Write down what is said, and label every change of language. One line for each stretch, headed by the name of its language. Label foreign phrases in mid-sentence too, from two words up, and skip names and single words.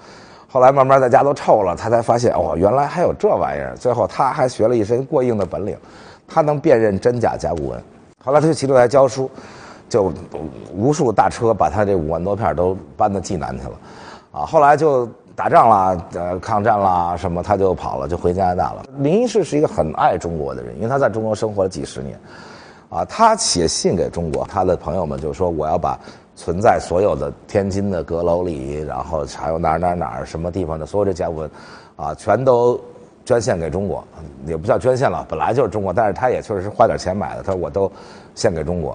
Chinese: 後來慢慢在家都臭了，他才發現哦，原來還有這玩意兒。最後他還學了一身過硬的本領，他能辨認真假甲骨文。後來他就騎着來教書，就無數大車把他這5萬多片都搬到濟南去了，啊，後來就打仗啦，抗戰啦什麼，他就跑了，就回加拿大了。名醫士是一個很愛中國的人，因為他在中國生活了幾十年，啊，他寫信給中國，他的朋友們就說我要把存在所有的天津的閣樓裡，然後還有哪兒什麼地方的所有這甲骨文，啊，全都捐獻給中國，也不叫捐獻了，本來就是中國，但是他也確實是花點錢買的，他說我都獻給中國。